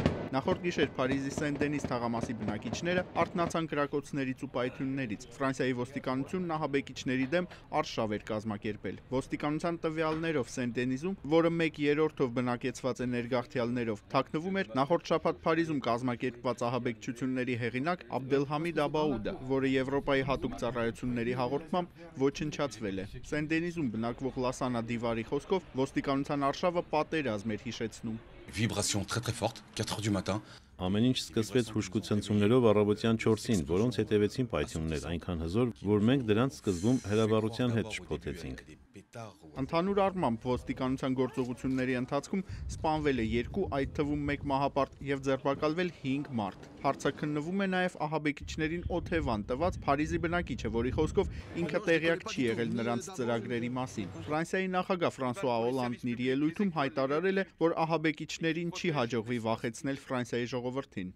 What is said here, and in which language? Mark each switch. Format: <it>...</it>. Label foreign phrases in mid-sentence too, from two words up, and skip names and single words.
<hy>Նախորդ գիշեր Փարիզի Սեն-Դենիս թաղամասի բնակիչները արթնացան կրակոցներից ու պայթյուններից։ Ֆրանսիայի ոստիկանությունն ահաբեկիչների դեմ արշավ էր կազմակերպել։ Ոստիկանության տվյալներով Սեն-Դենիզում, որը 1/3-ով բնակեցված է ներգաղթյալներով, թաքնվում էր նախորդ շաբաթ Փարիզում կազմակերպված ահաբեկչությունների հեղինակ Աբդելհամիդ Աբաուդը, որը Եվրոպայի հատուկ ծառայությունների հաղորդմամբ ոչնչացվել է։ Սեն-Դենիզում բնակվող Լասանա Դիվարի խոսքով ոստիկանության արշավը պատերազմ էր հիշեցնում։</hy> <fr>Vibration très forte, 4 heures du matin.</fr> <hy>Ամեն ինչ սկսվեց հուշկուցնցումներով առավոտյան 4-ին, որոնց հետևեցին պայթյուններ այնքան հզոր, որ մենք դրանց սկզբում հրավառության հետ շփոթեցինք։ Ընդհանուր առմամբ ոստիկանության գործողությունների ընթացքում սպանվել է 2, այդ թվում 1 մահապարտ եւ ձերբակալվել 5 մարդ։ Հարցաքննվում է նաեւ ահաբեկիչներին օթևան տված Փարիզի բնակիչը, որի խոսքով ինքը տեղյակ չի եղել նրանց ծրագրերի մասին։ Ֆրանսիայի նախագահ Ֆրանսուଆ Օլանդն իր ելույթում հայտարարել է, որ ահաբեկիչներին չի հաջողվի վախեցնել Ֆրանսիայի ժողովրդին։</hy>